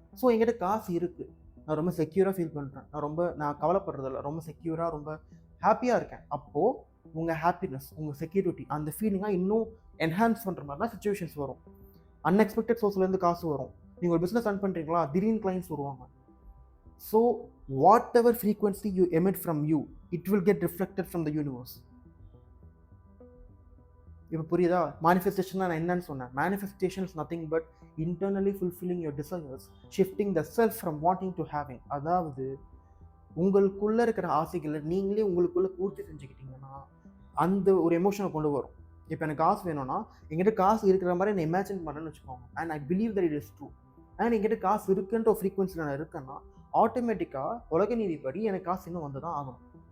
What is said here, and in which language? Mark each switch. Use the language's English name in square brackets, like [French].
[Tamil] So என்கிட்ட காசு இருக்குது, நான் ரொம்ப செக்யூராக ஃபீல் பண்ணுறேன், நான் கவலைப்படுறதில்ல, ரொம்ப செக்யூராக ரொம்ப ஹாப்பியாக இருக்கேன். அப்போது உங்கள் ஹாப்பினஸ், உங்கள் செக்யூரிட்டி, அந்த ஃபீலிங்காக இன்னும் என்ஹான்ஸ் பண்ணுற மாதிரி தான் சுச்சுவேஷன்ஸ் வரும். அன்எக்ஸ்பெக்டட் சோர்ஸ்லேருந்து காசு வரும். நீங்கள் ஒரு பிஸ்னஸ் ரன் பண்ணுறீங்களா, திடீர்னு கிளைண்ட்ஸ் வருவாங்க. So [English] whatever frequency you emit from you, it will get reflected from the universe. [Tamil] இப்போ புரியுதா? மேனிஃபெஸ்டேஷன் நான் என்னன்னு சொன்னேன். [English] Manifestation is nothing but internally fulfilling your desires, shifting the self from wanting to having. [Tamil] அதாவது உங்களுக்குள்ளே இருக்கிற ஆசைகளை நீங்களே உங்களுக்குள்ளே பூர்த்தி செஞ்சுக்கிட்டீங்கன்னா அந்த ஒரு எமோஷனை கொண்டு வரும். இப்போ எனக்கு காசு வேணும்னா என்கிட்ட காசு இருக்கிற மாதிரி நான் இமேஜின் பண்ணேன்னு வச்சுக்கோங்க, [English] and I believe that it is true, [Tamil] and என்கிட்ட காசு இருக்குன்ற ஒரு ஃப்ரீக்வன்சியில் நான் இருக்கேன்னா ஆட்டோமேட்டிக்காக உலக நீதிப்படி எனக்கு காசு இன்னும் வந்து தான் ஆகணும்.